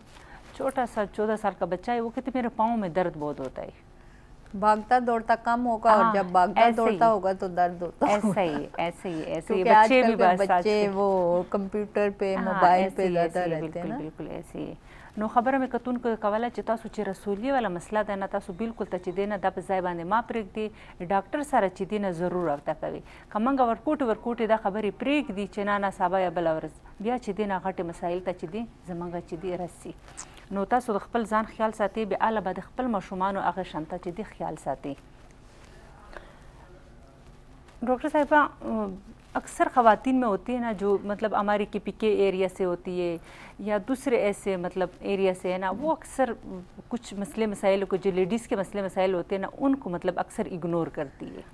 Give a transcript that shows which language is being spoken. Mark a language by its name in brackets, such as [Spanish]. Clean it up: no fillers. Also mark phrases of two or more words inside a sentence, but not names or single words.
[Urdu] چھوٹا سا 14 سال کا بچہ ہے، وہ کہتے میرے پاؤں میں درد بہت ہوتا ہے, بھاگتا دوڑتا کم ہوگا اور جب بھاگتا دوڑتا ہوگا تو درد ہوتا ہے. ایسا ہی ایسے ہی ایسے ہی بچے بھی بچے وہ کمپیوٹر پہ موبائل پہ زیادہ رہتے ہیں نا. بالکل ایسے ہی [Pashto] نو خبره مې کتونکو کوله چې تاسو چې رسولي والا مسله ده نه تاسو بالکل ته چې دی نه دا په ځای باندې ما پرېږدي ډاکټر سره چې دی نه ضرور رابطه کوي که موږ ورکوټې دا خبرې پرېږدي چې نه سبا یا بله ورځ بیا چې دی نه غټې مسایل ته چې دی زموږ چې دی رسي نو تاسو د خپل ځان خیال ساتئ بیا اله به د خپل ماشومانو هغه شان ته چې دی خیال ساتئ [Urdu] ڈاکٹر صاحبہ اکثر خواتین میں ہوتی ہے نا جو مطلب ہماری کے ایریا سے ہوتی ہے یا دوسرے ایسے مطلب ایریا سے ہے نا وہ اکثر کچھ مسلے مسائل کو جو لیڈیز کے مسلے مسائل ہوتے ہیں نا ان کو مطلب اکثر اگنور کرتی ہے.